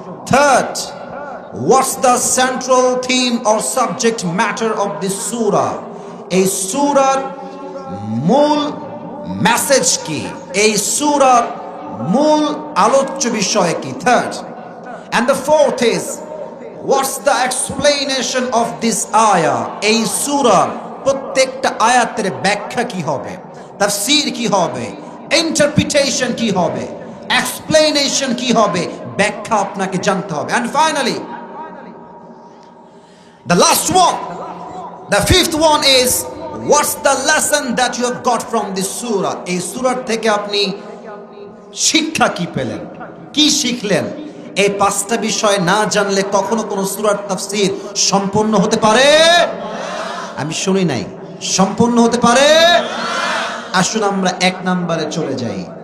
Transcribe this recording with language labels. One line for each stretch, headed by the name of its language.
English: 3 what's the central theme or subject matter of this surah?
Bangla: এই সূরার মূল message কি? এই সূরার মূল আলোচ্য বিষয় কি?
English: 3rd and the 4th is what's the explanation of this ayah?
Bangla: এই সূরার প্রত্যেকটা আয়াতের ব্যাখ্যা কি হবে, তাফসীর কি হবে, ইন্টারপ্রিটেশন কি হবে, এক্সপ্লেনেশন কি হবে, ব্যাখ্যা আপনাকে জানতে হবে।
English: And finally the last one, the fifth one is what's the lesson that you have got from this surah?
Bangla: এই সূরা থেকে আপনি শিক্ষা কি পেলেন, কি শিখলেন? এই পাঁচটা বিষয় না জানলে কখনো কোনো সূরার তাফসীর সম্পূর্ণ হতে পারে? আমি শুনি নাই, সম্পূর্ণ হতে পারে? আসুন আমরা এক নম্বরে চলে যাই।